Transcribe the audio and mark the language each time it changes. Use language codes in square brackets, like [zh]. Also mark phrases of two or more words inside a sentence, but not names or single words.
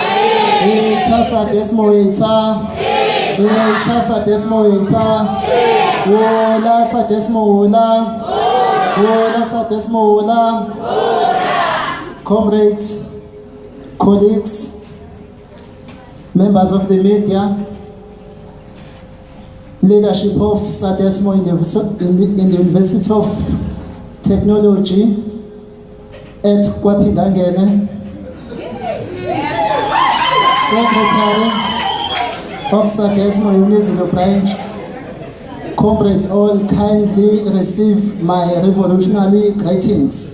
[en] Ita sadesmo ita. Ita sadesmo ita. Wola sadesmo wola. Wola sadesmo wola. Comrades, colleagues, members of the media, leadership of Sadesmo in the University of Technology at Kwapidangene, Secretary of Sadesmo Unizilo Branch, comrades, all kindly receive my revolutionary greetings.